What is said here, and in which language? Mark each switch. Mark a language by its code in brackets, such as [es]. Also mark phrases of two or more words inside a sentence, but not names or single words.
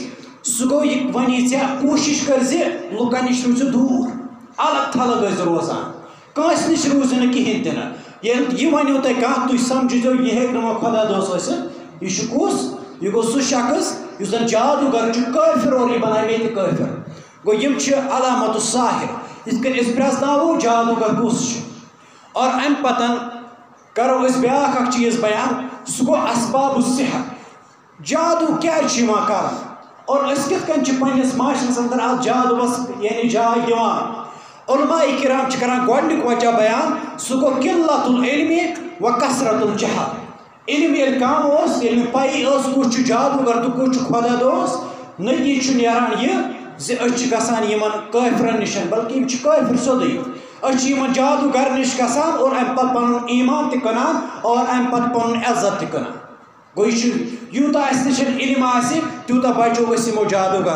[ks] سُہ گوٚو یہِ وَنی ژےٚ کوٗشِش کٔرۍ زِ لُکَن نِش روٗزِو دوٗر الگ تھلگ ٲسۍزِ روزان کٲنٛسہِ نِش روٗزِو نہٕ کِہیٖنۍ تہِ نہٕ ییٚلہِ یہِ وَنیو تۄہہِ کانٛہہ تُہۍ سَمجھِزیو یہِ ہیٚکہِ نہٕ وۄنۍ خۄدا دوس ٲسِتھ یہِ چھُ کُس یہِ گوٚو سُہ شخص یُس زَن جادوٗگر چھُ کٲفِر اور یہِ بَناوِ ییٚتہِ کٲفِر گوٚو یِم چھِ [ar] علامتُ ساحر [ks] یِتھ کٔنۍ أسۍ پرٛزناوو جادوٗگر کُس چھُ اور اَمہِ پَتہٕ کَرو أسۍ بیٛاکھ اَکھ چیٖز بیان سُہ گوٚو اسبابُ صحت جادوٗ کیٛازِ چھُ یِوان کَرنہٕ اور أسۍ کِتھ کٔنۍ چھِ پنٛنِس معاشرَس اَنٛدر اَتھ جادوٗوَس یعنی جاے دِوان علماء کرام چھِ کَران گۄڈٕنیُک وجہ بیان سُہ گوٚو [ar] قِلَّتُ العلمِ و کثرت الجہل [ks] علم ییٚلہِ کَم اوس ییٚلہِ نہٕ پَیی ٲس کُس چھُ جادوٗگر تہٕ کُس چھُ خۄدا دوس نٔتیٖجہٕ چھُ نیران یہِ زِ أسۍ چھِ گژھان یِمن کٲفرَن نِش بلکہِ یِم چھِ کٲفِر سیوٚدُے أسۍ چھِ یِمن جادوٗگر نِش گژھان اور اَمہِ پَتہٕ پَنُن ایٖمان تہِ کٕنان اور اَمہِ پَتہٕ پَنُن عزت تہِ کٕنان گوٚو یہِ چھُ یوٗتاہ اَسہِ نِش علم آسہِ تیوٗتاہ بَچو أسۍ یِمو جادوٗگرو